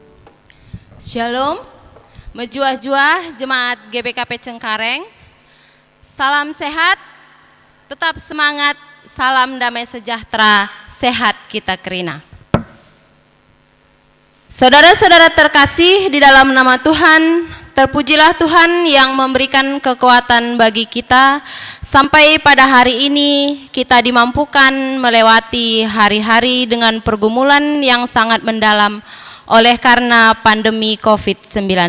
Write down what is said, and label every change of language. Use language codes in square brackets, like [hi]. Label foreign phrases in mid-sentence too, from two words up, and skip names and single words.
[id] Shalom, mejuah-juah jemaat GBKP Cengkareng. Salam sehat, tetap semangat, salam damai sejahtera, sehat kita Kerina. Saudara-saudara terkasih di dalam nama Tuhan, terpujilah Tuhan yang memberikan kekuatan bagi kita sampai pada hari ini kita dimampukan melewati hari-hari dengan pergumulan yang sangat mendalam oleh karena pandemi COVID-19.